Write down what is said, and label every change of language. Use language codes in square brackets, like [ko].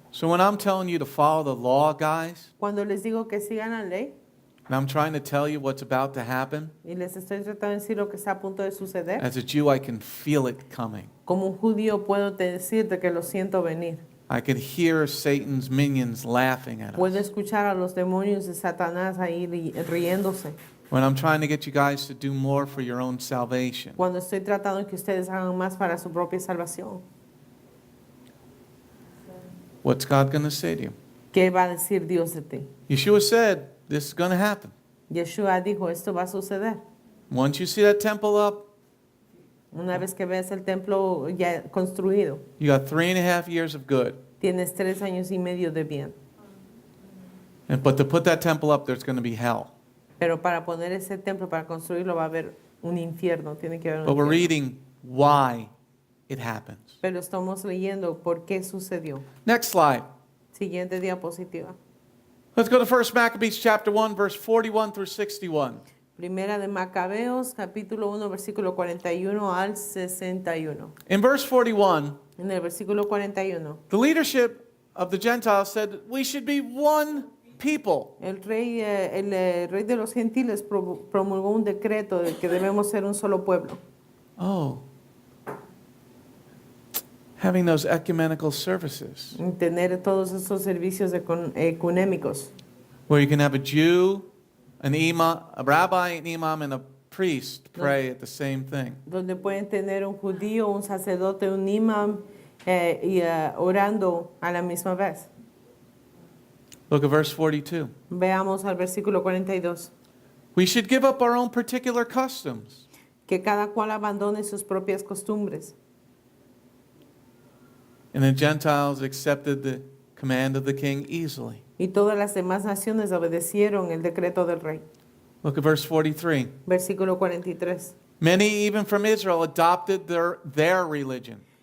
[en] So when I'm telling you to follow the law, guys, [es] Cuando les digo que sigan la ley, [en] and I'm trying to tell you what's about to happen, [es] y les estoy tratando de decir lo que está a punto de suceder, [en] as a Jew, I can feel it coming. [es] como un judío puedo decirte que lo siento venir. [en] I could hear Satan's minions laughing at [es] Puedo [en] us. [es] escuchar a los demonios de Satanás ahí riéndose. [en] When I'm trying to get you guys to do more for your own salvation. [es] Cuando estoy tratando de que ustedes hagan más para su propia salvación. [en] What's God going to say to you? [es] ¿Qué va a decir Dios de ti? [en] Yeshua said, this is going to happen. [es] Yeshua dijo, esto va a suceder. [en] Once you see that temple up, [es] Una vez que veas el templo ya construido, [en] you got 3.5 years of good. [es] tienes 3 años y medio de bien. [en] But to put that temple up, there's going to be hell. [es] Pero para poner ese templo, para construirlo, va a haber un infierno. Tiene que haber un [en] But we're [es] infierno. [en] reading why it happens. [es] Pero estamos leyendo por qué sucedió. [en] Next slide. [es] Siguiente diapositiva. [en] Let's go to 1 Maccabees chapter 1, verse 41 through 61. [es] Primera de Macabeos, capítulo 1, versículo 41 al 61. [en] In verse 41, [es] En el versículo 41, [en] the leadership of the Gentiles said, we should be one people. [es] el rey de los gentiles promulgó un decreto de que debemos ser un solo pueblo. [en] Oh, having those ecumenical services [es] En tener todos estos servicios ecunémicos, [en] where you can have a Jew, an imam, a rabbi, an imam, and a priest pray at the same thing. [es] donde pueden tener un judío, un sacerdote, un imam orando a la misma vez. [en] Look at verse 42. [es] Veamos al versículo 42. [en] We should give up our own particular customs. [es] Que cada cual abandone sus propias costumbres. [en] And the Gentiles accepted the command of the king easily. [es] Y todas las demás naciones obedecieron el decreto del rey. [en] Look at verse 43. [es] Versículo 43. [en] Many, even from Israel, adopted their religion.